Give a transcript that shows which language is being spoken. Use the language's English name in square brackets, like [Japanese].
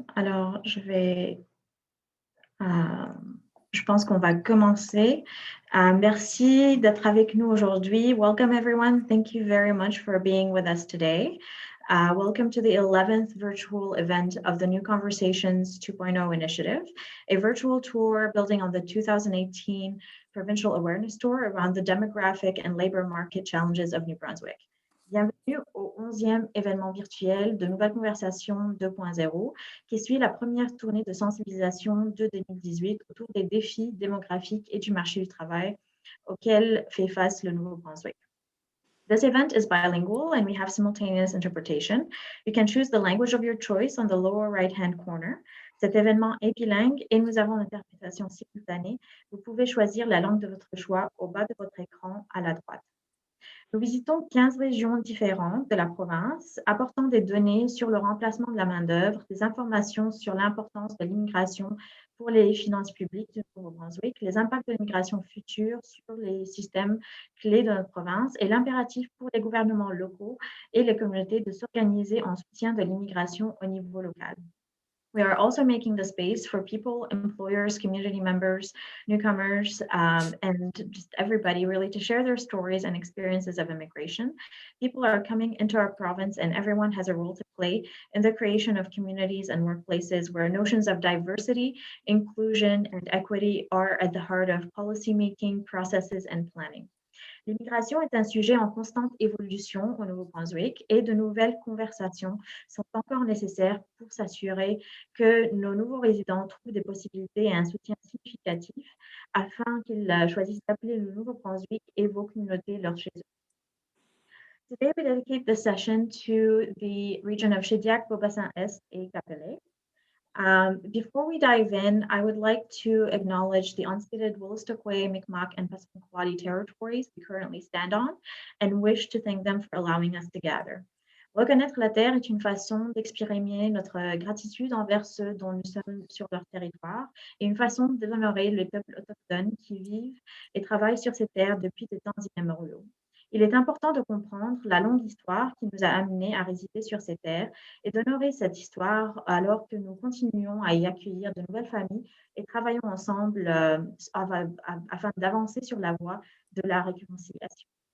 [French] Alors, euh, je pense qu'on va commencer. Merci d'être avec nous aujourd'hui. [English] Welcome, everyone. Thank you very much for being with us today. Welcome to the 11th virtual event of the New Conversations 2.0 initiative, a virtual tour building on the 2018 Provincial Awareness Tour around the demographic and labor market challenges of New Brunswick. [French] Bienvenue au 11e événement virtuel de Nouvelles Conversations 2.0 qui suit la première tournée de sensibilisation de 2018 autour des défis démographiques et du marché du travail auxquels fait face le Nouveau-Brunswick. [English] This event is bilingual and we have simultaneous interpretation. You can choose the language of your choice on the lower right-hand corner. [French] Cet événement est bilingue et nous avons l'interprétation simultanée. Vous pouvez choisir la langue de votre choix au bas de votre écran à la droite. Nous visitons 15 régions différentes de la province, apportant des données sur le remplacement de la main-d'œuvre, des informations sur l'importance de l'immigration pour les finances publiques du Nouveau-Brunswick, les impacts de l'immigration future sur les systèmes clés de notre province et l'impératif pour les gouvernements locaux et les communautés de s'organiser en soutien de l'immigration au niveau local. [English] We are also making the space for people, employers, community members, newcomers, and just everybody really to share their stories and experiences of immigration. People are coming into our province and everyone has a role to play in the creation of communities and workplaces where notions of diversity, inclusion, and equity are at the heart of policymaking, processes, and planning. [French] L'immigration est un sujet en constante évolution au Nouveau-Brunswick et de nouvelles conversations sont encore nécessaires pour s'assurer que nos nouveaux résidents trouvent des possibilités et un soutien significatif afin qu'ils choisissent d'appeler le Nouveau-Brunswick et vos communautés leur chez eux. [English] Today, we dedicate this session to the region of Shediac, Beaubassin-Est et Capelé. Before we dive in, I would like to acknowledge the unceded Wolastoqey, Mi'kmaq, and Passamaquoddy territories we currently stand on and wish to thank them for allowing us to gather. [French] Reconnaître la terre est une façon d'exprimer notre gratitude envers ceux dont nous sommes sur leur territoire et une façon d'honorer les peuples autochtones qui vivent et travaillent sur ces terres depuis des temps immémoriaux. Il est important de comprendre la longue histoire qui nous a amenés à résider sur ces terres et d'honorer cette histoire alors que nous continuons à y accueillir de nouvelles familles et travaillons ensemble afin d'avancer sur la voie de la réconciliation.